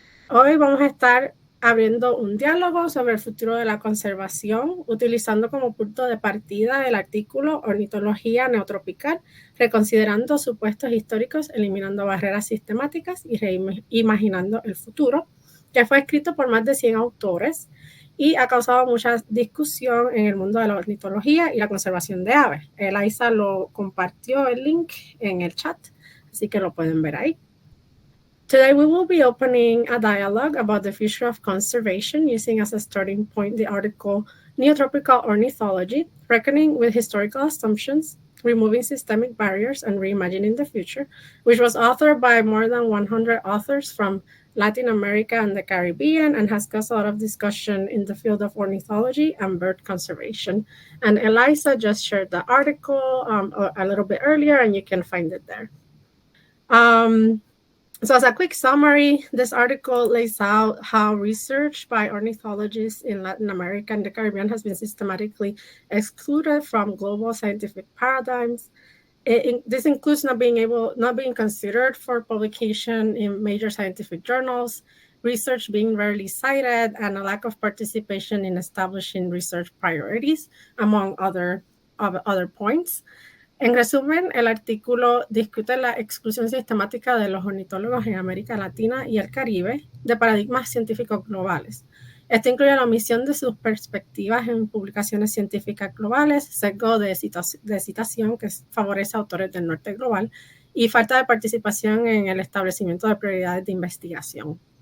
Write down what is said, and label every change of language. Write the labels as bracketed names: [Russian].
[Spanish] Hoy vamos a estar abriendo un diálogo sobre el futuro de la conservación, utilizando como punto de partida el artículo Ornitología Neotropical, reconsiderando supuestos históricos, eliminando barreras sistemáticas y reimaginando el futuro, que fue escrito por más de 100 autores y ha causado mucha discusión en el mundo de la ornitología y la conservación de aves. Eliza lo compartió el link en el chat, así que lo pueden ver ahí. [English] Today, we will be opening a dialogue about the future of conservation using as a starting point the article Neotropical Ornithology, Reckoning with Historical Assumptions, Removing Systemic Barriers and Reimagining the Future, which was authored by more than 100 authors from Latin America and the Caribbean and has caused a lot of discussion in the field of ornithology and bird conservation. And Eliza just shared the article a little bit earlier, and you can find it there. So as a quick summary, this article lays out how research by ornithologists in Latin America and the Caribbean has been systematically excluded from global scientific paradigms. This includes not being considered for publication in major scientific journals, research being rarely cited, and a lack of participation in establishing research priorities, among other points. [Spanish] En resumen, el artículo discute la exclusión sistemática de los ornitólogos en América Latina y el Caribe de paradigmas científicos globales. Esto incluye la omisión de sus perspectivas en publicaciones científicas globales, sesgo de citación que favorece a autores del norte global y falta de participación en el establecimiento de prioridades de investigación.